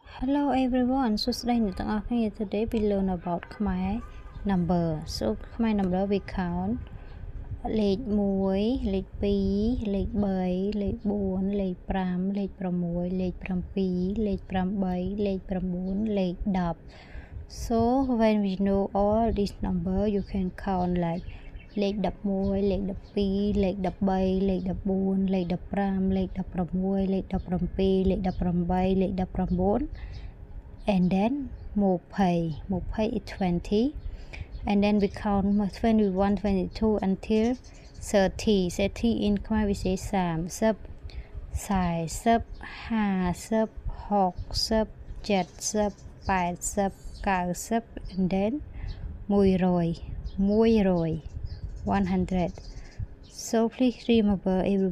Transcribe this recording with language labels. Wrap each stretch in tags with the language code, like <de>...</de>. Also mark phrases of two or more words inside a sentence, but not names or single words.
<en>Hello everyone</en> <km>សួស្តីអ្នកទាំងអស់គ្នា</km> <en>Today we learn about Khmer number. So Khmer number we count</en> <km>លេខ1លេខ2លេខ3លេខ4លេខ5លេខ6លេខ7លេខ 8លេខ9លេខ10</km> <en>So when we know all these number you can count like</en> <km>លេខ11លេខ12លេខ13លេខ14លេខ15លេខ16 លេខ17លេខ18លេខ19</km> <en>and then 20 is 20 and then we count 21 22 until 30 in Khmer we say 30 40 50 60 70 80 90 and then 100 100 so please remember everyone.</en>